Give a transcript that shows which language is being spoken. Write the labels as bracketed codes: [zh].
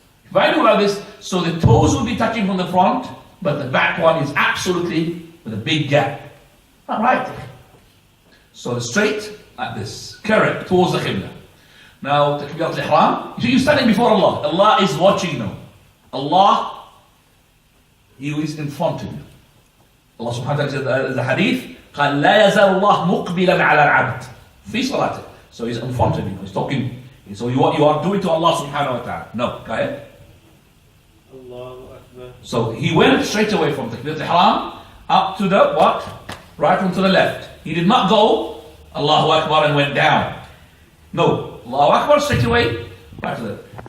[en] If I do like this, so the toes will be touching from the front, but the back one is absolutely with a big gap. Not right. So straight like this, correct, towards the Qibla. Now, Takbirat al-Ihram, you're standing before Allah. Allah is watching you. Allah, He is in front of you. Allah subhanahu wa ta'ala said the hadith, [ar] قال لا يزال الله مقبلا على العبد في صلاته. [en] So He's in front of you. He's talking. So what you are doing to Allah subhanahu wa ta'ala. No, go ahead. Allahu Akbar. So he went straight away from Takbirat al-Ihram up to the what? Right and to the left. He did not go Allahu Akbar and went down. No, Allahu Akbar straight away, right to the left.